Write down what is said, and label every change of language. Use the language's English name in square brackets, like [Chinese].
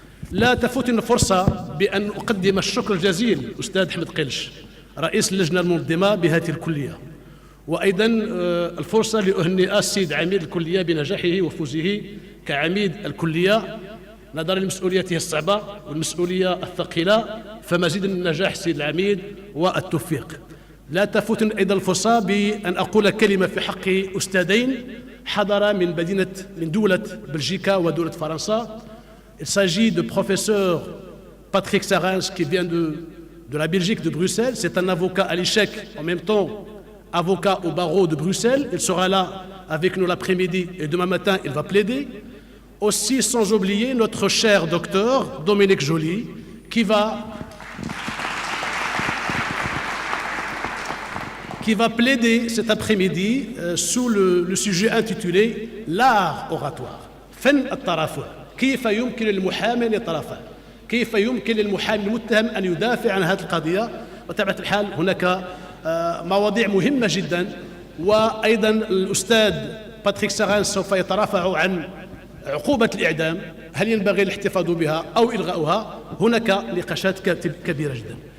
[Arabic] لا تفوتني الفرصة بأن أقدم الشكر الجزيل للأستاذ أحمد قلش رئيس اللجنة المنظمة بهذه الكلية، وأيضا الفرصة لأهنئ السيد عميد الكلية بنجاحه وفوزه كعميد الكلية نظرا لمسؤوليته الصعبة والمسؤولية الثقيلة، فمزيد من النجاح سيد العميد والتوفيق. لا تفوتني أيضا الفرصة بأن أقول كلمة في حق أستاذين حضر من دولة بلجيكا ودولة فرنسا. [French] Il s'agit de professeur Patrick Sarens qui vient de la Belgique, de Bruxelles. C'est un avocat à l'échec, en même temps avocat au barreau de Bruxelles. Il sera là avec nous l'après-midi et demain matin il va plaider. Aussi, sans oublier notre cher docteur Dominique Joly qui va plaider cet après-midi sous le sujet intitulé l'art oratoire. [Arabic] فن الترافع. كيف يمكن للمحامي أن يترافع؟ كيف يمكن للمحامي المتهم أن يدافع عن هذه القضية؟ بطبيعة الحال هناك مواضيع مهمة جدا، وأيضا الأستاذ باتريك سارانس سوف يترافع عن عقوبة الإعدام، هل ينبغي الاحتفاظ بها أو إلغاؤها؟ هناك نقاشات كبيرة جدا.